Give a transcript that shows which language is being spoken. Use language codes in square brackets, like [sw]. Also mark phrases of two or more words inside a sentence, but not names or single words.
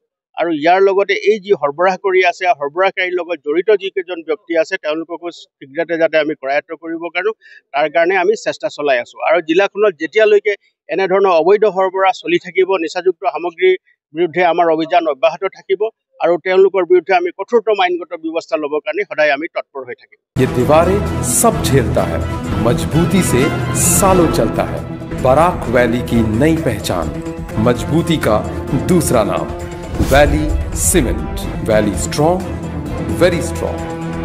[as] আৰু ইয়াৰ লগতে এই যি সৰবৰাহ কৰি আছে, সৰবৰাহকাৰীৰ লগত জড়িত যিকেইজন ব্যক্তি আছে তেওঁলোককো শীঘ্ৰতে যাতে আমি কৰায়ত্ব কৰিব পাৰোঁ, তাৰ কাৰণে আমি চেষ্টা চলাই আছোঁ। আৰু জিলাখনত যেতিয়ালৈকে এনেধৰণৰ অবৈধ সৰবৰাহ চলি থাকিব, নিচাযুক্ত সামগ্ৰীৰ বিৰুদ্ধে আমাৰ অভিযান অব্যাহত থাকিব। আৰু তেওঁলোকৰ বিৰুদ্ধে আমি কঠোৰতম আইনগত ব্যৱস্থা ল'বৰ কাৰণে সদায় আমি তৎপৰ হৈ থাকিম। [hi] ये दीवारें सब झेलता है, मजबूती से सालों चलता है। बराक वैली की नई पहचान, मजबूती का दूसरा नाम, वैली सीमेंट। [en] Valley strong, very strong.